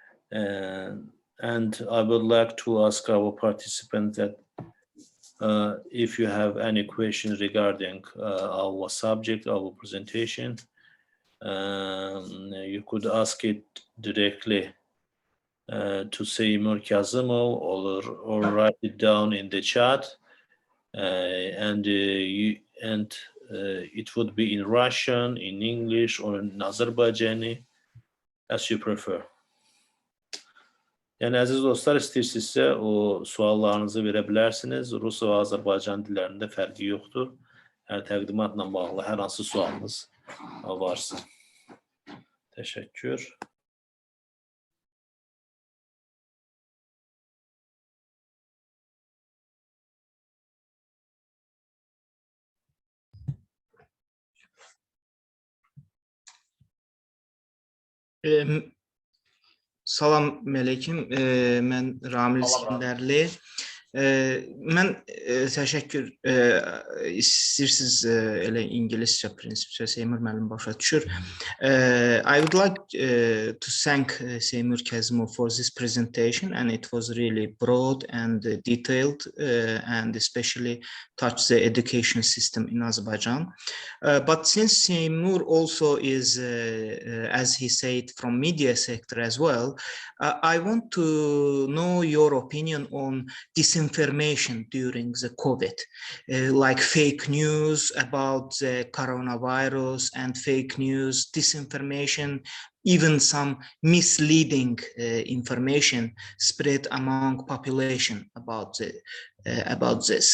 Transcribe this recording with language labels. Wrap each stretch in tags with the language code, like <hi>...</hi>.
<en>And I would like to ask our participants that if you have any questions regarding our subject, our presentation, you could ask it directly to Semur Kazımov or write it down in the chat, and it would be in Russian, in English, or in Azerbaijani, as you prefer.</en> <az>Yani aziz dostlar, istəyirsinizsə o suallarınızı verə bilərsiniz. Rus və Azərbaycan dillərində fərqi yoxdur. Yəni təqdimatla bağlı hər hansı sualınız varsa. Təşəkkür. Salam əleykum, mən Ramil İskəndərli. Mən təşəkkür, istəyirsiniz elə ingiliscə prinsipcə Semur müəllim başa düşür.</az> <en>I would like to thank Semur Kazımov for this presentation, and it was really broad and detailed, and especially touched the education system in Azerbaijan. But since Semur also is, as he said, from media sector as well, I want to know your opinion on disinformation during the COVID, like fake news about the coronavirus and fake news, disinformation, even some misleading information spread among population about the about this.</en>